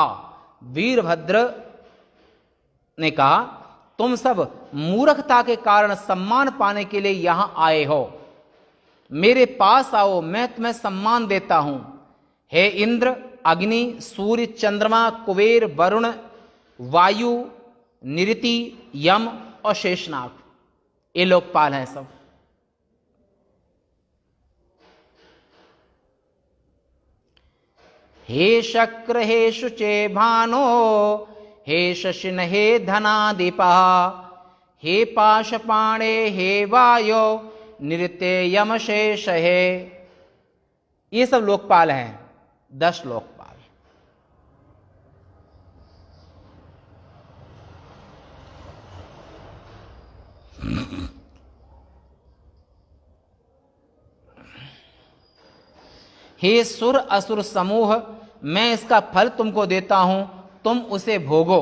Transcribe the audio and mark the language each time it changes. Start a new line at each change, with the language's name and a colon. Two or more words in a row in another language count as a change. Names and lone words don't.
Hindi: वीरभद्र ने कहा, तुम सब मूर्खता के कारण सम्मान पाने के लिए यहां आए हो। मेरे पास आओ, मैं तुम्हें सम्मान देता हूं। हे इंद्र, अग्नि, सूर्य, चंद्रमा, कुबेर, वरुण, वायु, निरति, यम और शेषनाग, ये लोकपाल हैं सब।
Sanskrit: हे शक्र, हे शुचे भानो, हे शशिन, हे धनादिपा, हे पाशपाणे, हे वायो, नृत्य यम शेष है।
Hindi: ये सब लोकपाल हैं, 10 लोकपाल। हे सुर असुर समूह, मैं इसका फल तुमको देता हूं, तुम उसे भोगो।